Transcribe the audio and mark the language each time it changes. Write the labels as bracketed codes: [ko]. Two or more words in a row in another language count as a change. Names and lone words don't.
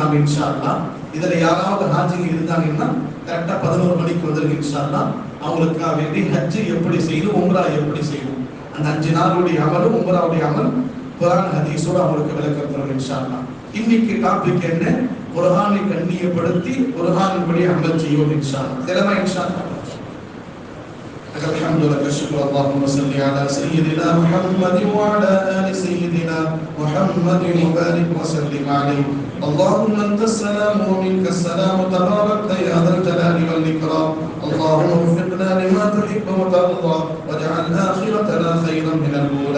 [ta] நாம [ar] إن شاء الله [ta] இதுல யாராவது ஹாஜிங்க இருந்தாங்கன்னா கரெக்டா 11 மணிக்கு வந்துருக்கு [ar] إن شاء الله. [ta] அவங்களுக்காக வேண்டி ஹஜ் எப்படி செய்யணும், உம்ரா எப்படி செய்யணும், அந்த 5 நாளுடைய அமலும் உம்ராவுடைய அமல் குர்ஆன் ஹதீஸோட அவங்களுக்கு விளக்கம் தரும் [ar] إن شاء الله. [ta] இன்னைக்கு டாபிக் என்ன? குர்ஆனை கண்ணியப்படுத்தி குர்ஆனின் படி அமல் செய்வோம் [ar] إن شاء الله. [ta] தெலமா [ar] إن شاء الله. الحمد لله والشكر. اللهم صل على سيدنا محمد وعلى آل سيدنا محمد وبارك وسلم عليه. اللهم أنت السلام ومنك السلام تباركت يا ذا الجلال والإكرام. اللهم وفقنا لما تحب وترضى واجعل آخرتنا خيرا من الأولى.